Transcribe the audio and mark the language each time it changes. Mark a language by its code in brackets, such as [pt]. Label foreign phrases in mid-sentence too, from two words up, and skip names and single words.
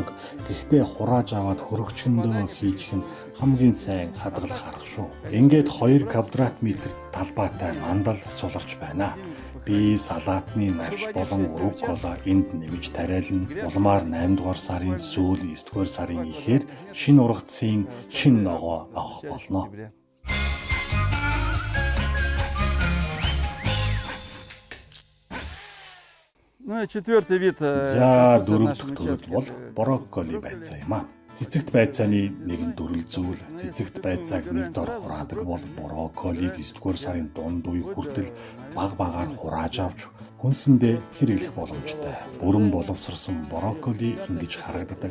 [mn] Гэхдээ хурааж аваад хөрөгчөндөө хийчих нь хамгийн сайн хадгалах арга шүү. Ингээд 2 квадрат метр талбайтай мандал суларч байна. Би салаатны навч болон руккола энд нэмж тариална. Улмаар 8 дугаар сарын сүүл 9 дугаар сарын ихээр шинэ ургацын шинэ ногоо авах болно. [ru] Ну и четвертый вид. [mn] За дөрөв дэх төрөл бол брокколи байцаа юм аа. Цэцэгт байцааны нэгэн төрөл зүйл. Цэцэгт байцааг нэг дор хураадаг бол брокколиг 9 дугаар сарын дунд үе хүртэл баг багаар хурааж авч хүнсэндээ хэрэглэх боломжтой. Бүрэн боловсрсон брокколи ингэж харагддаг.